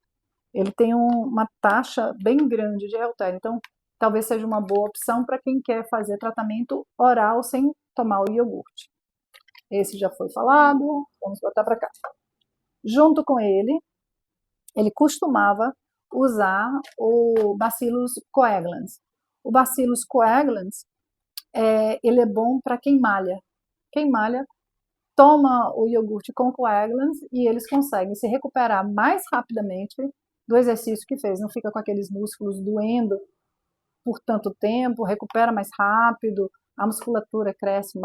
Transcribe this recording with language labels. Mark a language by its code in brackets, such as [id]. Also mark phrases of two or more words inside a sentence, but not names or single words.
[pt] Ele tem uma taxa bem grande de Helteri, então talvez seja uma boa opção para quem quer fazer tratamento oral sem tomar o iogurte. Esse já foi falado, vamos botar para cá. Junto com ele costumava usar o Bacillus coagulans. O Bacillus coagulans, ele é bom para quem malha. Quem malha toma o iogurte com coagulans e eles conseguem se recuperar mais rapidamente do exercício que fez. Não fica com aqueles músculos doendo por tanto tempo, recupera mais rápido, a musculatura cresce.